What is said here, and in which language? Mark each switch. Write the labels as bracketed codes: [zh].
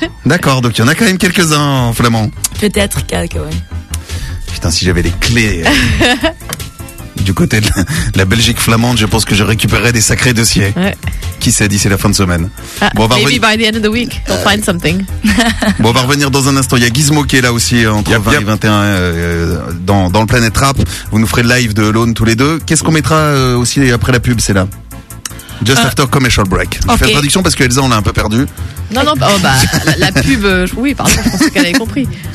[fr] D'accord, donc il y en a quand même quelques-uns en flamand. Peut-être quelques, oui. Putain, si j'avais les clés du côté de la Belgique flamande, je pense que je récupérerais des sacrés dossiers. Ouais. Qui sait, d'ici la fin de semaine. [en] Bon, maybe by the end of the week, we'll find something. [fr] Bon, on va revenir dans un instant. Il y a Gizmo qui est là aussi, entre 20 et 21, dans le Planet Rap. Vous nous ferez le live de Alone tous les deux. Qu'est-ce qu'on mettra aussi après la pub, c'est là? [en] Just after commercial break. Okay. [fr] Je fais la traduction parce qu'Elsa, on l'a un peu perdu. Non, non, oh, bah, la pub, oui, pardon, je pensais qu'elle avait compris.